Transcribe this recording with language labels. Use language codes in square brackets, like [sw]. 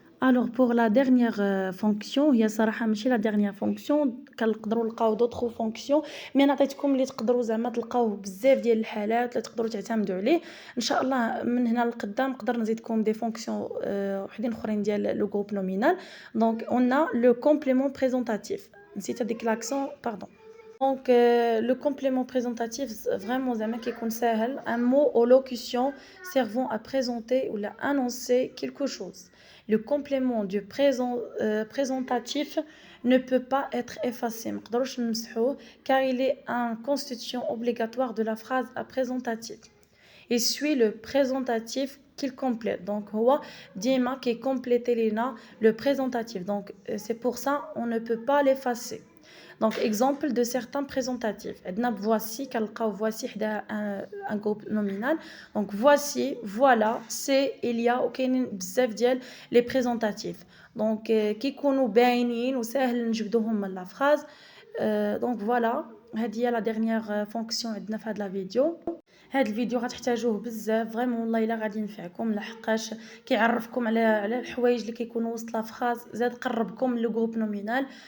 [fr] Alors pour la dernière fonction [ar] هي صراحة ماشي [fr] la dernière fonction، [ar] كنقدروا نلقاو [fr] d'autres fonctions، [ar] مي انا عطيتكم اللي تقدروا زعما تلقاوه بزاف ديال الحالات اللي تقدروا تعتمدوا عليه. ان شاء الله من هنا لقدام نقدر نزيدكم دي فونكسيون وحدين اخرين ديال لو جروب نومينال. [fr] دونك on a le complément présentatif، [ar] نسيت هذيك [fr] l'accent pardon. Donc le complément présentatif vraiment [ar] زعما كيكون ساهل، [fr] un mot ou locution servant à présenter ou à annoncer quelque chose. Le complément du présentatif ne peut pas être effacé، [ar] مقدروش نمسحوه [fr] car il est un constituant obligatoire de la phrase présentative. Il suit le présentatif qu'il complète. [ar] Donc هو ديما كيكومبليتي لينا le présentatif. [fr] Donc c'est pour ça on ne peut pas l'effacer. Donc exemple de certains présentatifs. [ar] عندنا voici كنلقاو voici حدا un groupe nominal. [fr] Donc voici, voilà, c'est, il y a [ar] وكاينين بزاف ديال [fr] les présentatifs. [ar] Donc كيكونوا باينين وساهل نجبدوهم من لا فراز. [fr] donc voilà [ar] هذه هي لا dernière fonction عندنا في هاد لا فيديو. هاد الفيديو غتحتاجوه بزاف فريمون والله الا غادي ينفعكم، لحقاش كيعرفكم على الحوايج اللي كيكونوا وسط لا فراز، زاد قربكم لو جروب نومينال.